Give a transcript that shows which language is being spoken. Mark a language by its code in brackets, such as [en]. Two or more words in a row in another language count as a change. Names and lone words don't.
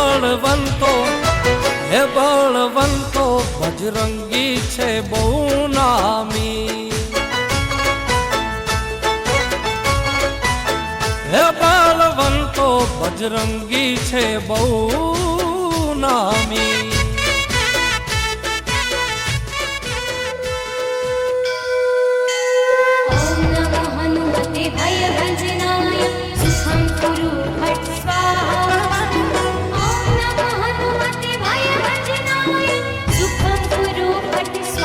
[gu] બળવંતો હે બળવંતો બજરંગી છે બહુ નામી હે બળવંતો બજરંગી છે બહુ નામી [sa] ॐ नमो हनुमते भयभञ्जनाय सुखं कुरु फट् स्वाहा ॐ नमो हनुमते भयभञ्जनाय सुखं कुरु फट्